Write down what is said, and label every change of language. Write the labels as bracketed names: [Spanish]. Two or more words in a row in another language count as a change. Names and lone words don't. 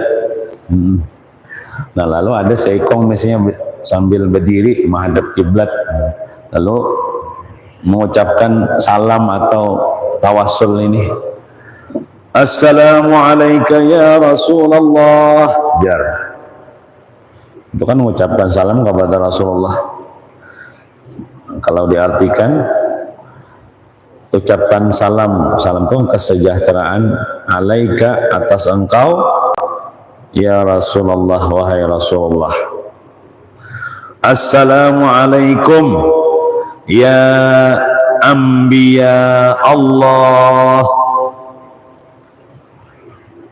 [Indonesian] Nah lalu ada seikong misalnya sambil berdiri menghadap kiblat, lalu mengucapkan salam atau tawasul ini, [Arabic] Assalamualaikum ya Rasulullah, [Indonesian] jar. Itu kan mengucapkan salam kepada Rasulullah. Kalau diartikan ucapan salam itu kesejahteraan, alaika atas engkau [Arabic] ya Rasulullah, [Indonesian] wahai Rasulullah. [Arabic] Assalamualaikum ya anbiya Allah.